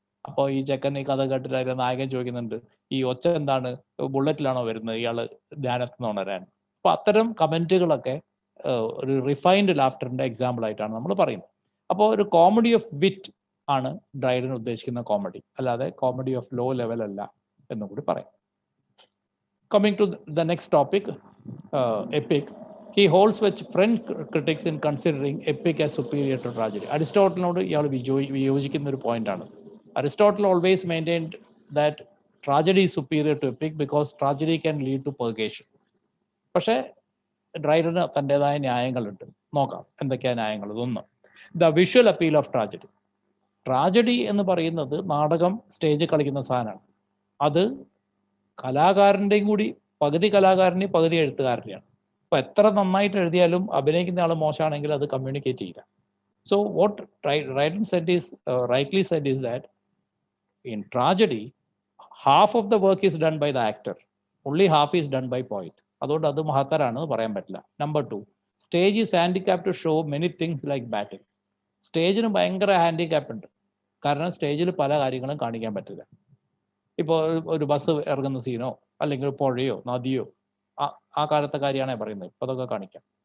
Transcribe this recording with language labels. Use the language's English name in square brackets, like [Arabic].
[Malayalam] അപ്പോൾ ഈ ചെക്കൻ ഈ കഥ കേട്ടിട്ട് അതിലെ നായകൻ ചോദിക്കുന്നുണ്ട്, ഈ ഒച്ച എന്താണ്, ബുള്ളറ്റിലാണോ വരുന്നത് ഇയാള് ധ്യാനത്തിൽ നിന്ന് ഉണരാൻ? അപ്പൊ അത്തരം കമന്റുകളൊക്കെ ഒരു റിഫൈൻഡ് ലാഫ്റ്ററിന്റെ എക്സാമ്പിൾ ആയിട്ടാണ് നമ്മൾ പറയുന്നത്. അപ്പോൾ ഒരു കോമഡി ഓഫ് വിറ്റ് ആണ് ഡ്രൈഡൻ ഉദ്ദേശിക്കുന്ന കോമഡി, അല്ലാതെ കോമഡി ഓഫ് ലോ ലെവൽ അല്ല എന്നും കൂടി പറയാം. [English] Coming to the next topic, epic. He holds with French critics in considering epic as superior to tragedy. [Malayalam] അരിസ്റ്റോട്ടലിനോട് ഇയാൾ വിയോജിക്കുന്ന ഒരു പോയിന്റാണ്. [English] Aristotle always maintained that tragedy is superior to epic because tragedy can lead to purgation. [Malayalam] പക്ഷേ ഡ്രൈഡന് തൻ്റെതായ ന്യായങ്ങളുണ്ട്. നോക്കാം എന്തൊക്കെയാ ന്യായങ്ങൾ. ഒന്ന്, [English] The visual appeal of tragedy. [Malayalam] Tragedy എന്ന് പറയുന്നത് നാടകം സ്റ്റേജിൽ കളിക്കുന്ന സാധനമാണ്. അത് കലാകാരൻ്റെയും കൂടി പകുതി കലാകാരൻ്റെയും പകുതി എഴുത്തുകാരൻ്റെയാണ്. അപ്പൊ എത്ര നന്നായിട്ട് എഴുതിയാലും അഭിനയിക്കുന്ന ആൾ മോശമാണെങ്കിൽ അത് കമ്മ്യൂണിക്കേറ്റ് ചെയ്യില്ല. [English] So what Dryden said is rightly said is that in tragedy half of the work is done by the actor, only half is done by poet. [Malayalam] അതുകൊണ്ട് അത് മഹത്തരാണെന്ന് പറയാൻ പറ്റില്ല. [English] Number 2, stage is handicap to show many things like batting. [Malayalam] സ്റ്റേജിന് ഭയങ്കര handicap ഉണ്ട്. കാരണം സ്റ്റേജിൽ പല കാര്യങ്ങളും കാണിക്കാൻ പറ്റില്ല. ഇപ്പോൾ ഒരു ബസ് ഇറങ്ങുന്ന സീനോ അല്ലെങ്കിൽ പുഴയോ നദിയോ ആ കാലത്തെ കാര്യമാണ് പറയുന്നത്. ഇപ്പോൾ അതൊക്കെ കാണിക്കാം.